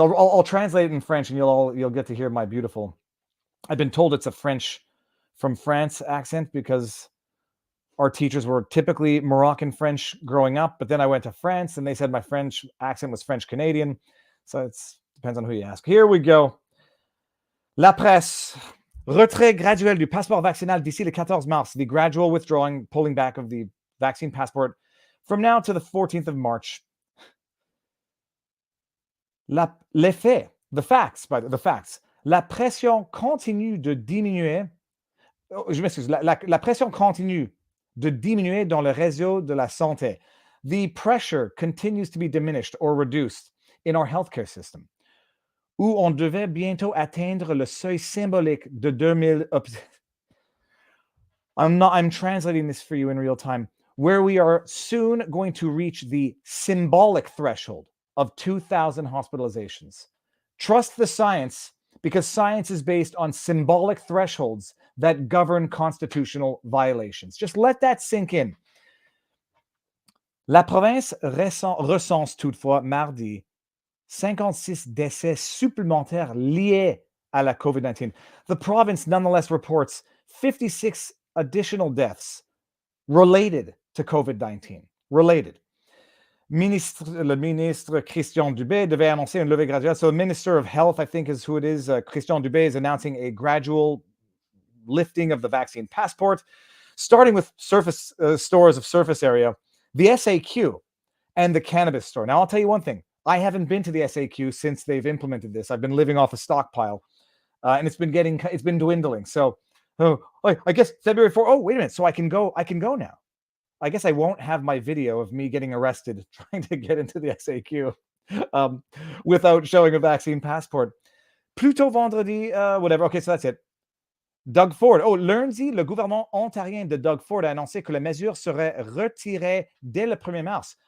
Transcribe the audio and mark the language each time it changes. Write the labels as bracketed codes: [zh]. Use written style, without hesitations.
[en] I'll translate it in French, and you'll get to hear my beautiful. I've been told it's a French from France accent because our teachers were typically Moroccan French growing up, but then I went to France and they said my French accent was French Canadian. So it depends on who you ask. Here we go. [fr] La presse. Retrait graduel du passeport vaccinal d'ici le 14 mars. [en] The gradual withdrawing, pulling back of the vaccine passport from now to the 14th of March. [fr] Les faits, [en] the facts. [fr] La pression continue de diminuer. Je m'excuse. La pression continue de diminuer dans le réseau de la santé. [en] The pressure continues to be diminished or reduced in our healthcare system, [fr] où on devait bientôt atteindre le seuil symbolique de 2000. [en] I'm translating this for you in real time, where we are soon going to reach the symbolic threshold of 2,000 hospitalizations. Trust the science, because science is based on symbolic thresholds that govern constitutional violations. Just let that sink in. [fr] La province recense toutefois mardi 56 décès supplémentaires liés à la COVID-19. [en] The province nonetheless reports 56 additional deaths related to COVID-19. Related. [fr] Le ministre Christian Dubé devait annoncer une levée graduelle. [en] So the Minister of Health, I think is who it is, Christian Dubé, is announcing a gradual lifting of the vaccine passport, starting with surface stores of surface area, the SAQ, and the cannabis store. Now, I'll tell you one thing. I haven't been to the SAQ since they've implemented this. I've been living off a stockpile, and it's been dwindling. So, I guess February 4. Oh, wait a minute. So I can go now. I guess I won't have my video of me getting arrested trying to get into the SAQ without showing a vaccine passport. [fr] Plutôt vendredi, [en] whatever. Okay, so that's it. Doug Ford. [fr] Oh, lundi, le gouvernement ontarien de Doug Ford a annoncé que la mesure serait retirée dès le 1er mars.